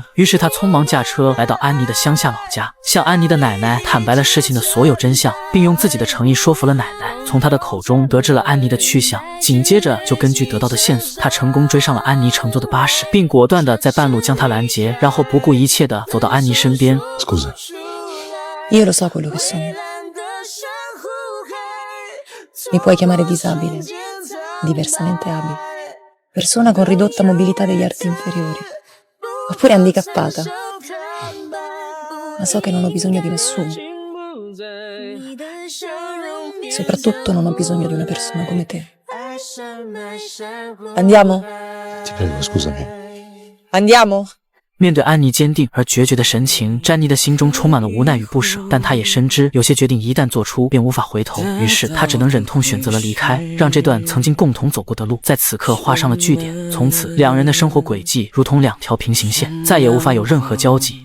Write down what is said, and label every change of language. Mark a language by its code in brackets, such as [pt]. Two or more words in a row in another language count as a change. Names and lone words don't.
[zh] 于是她匆忙驾车来到安妮的乡下老家，向安妮的奶奶坦白了事情的所有真相，并用自己的诚意说服了奶奶。从她的口中得知了安妮的去向，紧接着就根据得到的线索，他成功追上了安妮乘坐的巴士，并果断地在半路将她拦截，然后不顾一切地走到安妮身边。 [it] Scusa. Io lo so quello che sono. Mi puoi chiamare disabile, diversamente abile, persona con ridotta mobilità degli arti inferiori, oppure handicappata. Ma so che non ho bisogno di nessuno. Soprattutto non ho bisogno di una persona come te. Andiamo? Ti prego, scusami. Andiamo? [zh] 面对安妮坚定而决绝的神情，詹妮的心中充满了无奈与不舍，但她也深知有些决定一旦做出便无法回头，于是她只能忍痛选择了离开，让这段曾经共同走过的路在此刻画上了句点。从此，两人的生活轨迹如同两条平行线，再也无法有任何交集。